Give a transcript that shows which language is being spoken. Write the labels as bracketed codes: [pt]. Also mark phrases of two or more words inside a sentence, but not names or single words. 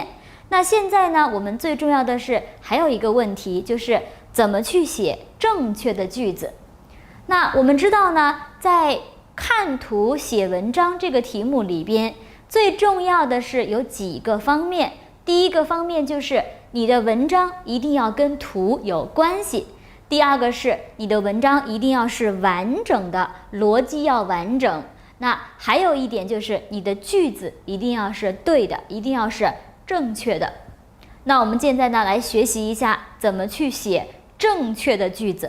[zh] 那現在呢，我們最重要的是還有一個問題，就是怎麼去寫正確的句子。那我們知道呢，在看圖寫文章這個題目裡邊，最重要的是有幾個方面。第一個方面就是你的文章一定要跟圖有關係。第二個是你的文章一定要是完整的，邏輯要完整。那還有一點就是你的句子一定要是對的，一定要是正確的。那我們現在呢，來學習一下怎麼去寫正確的句子。